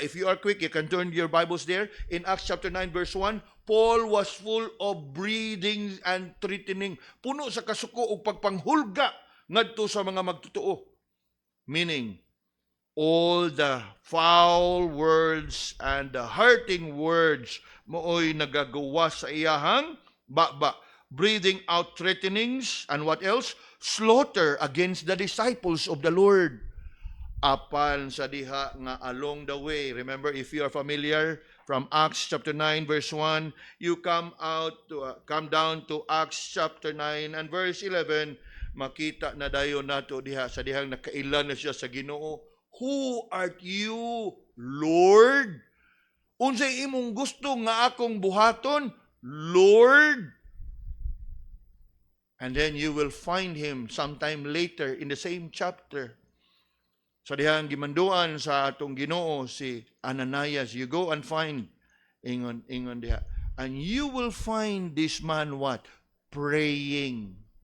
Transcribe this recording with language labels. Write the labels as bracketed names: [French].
[English] If you are quick, you can turn your Bibles there. In Acts chapter 9 verse 1, Paul was full of breathing and threatening. [Cebuano] Puno sa kasuko o pagpanghulga ngadto sa mga magtotoo. [English] Meaning, all the foul words and the hurting words [Cebuano] mooy nagagawa sa iyahang baba. [English] Breathing out threatenings and what else? Slaughter against the disciples of the Lord. [Cebuano] Apan sa diha nga [English] along the way, remember if you are familiar from Acts chapter 9 verse 1, you come down to Acts chapter 9 and verse 11, [Cebuano] makita na dayon nato diha sa dihang nakailan na siya sa Ginoo. [English] Who art you, Lord? [Cebuano] Unsay imong gusto nga akong buhaton, Lord? [English] And then you will find him sometime later in the same chapter. [Cebuano] Sa dihang gimanduan sa atong Ginoo si Ananias, [English] you go and find [Cebuano] ingon diha. [English] And you will find this man what? Praying.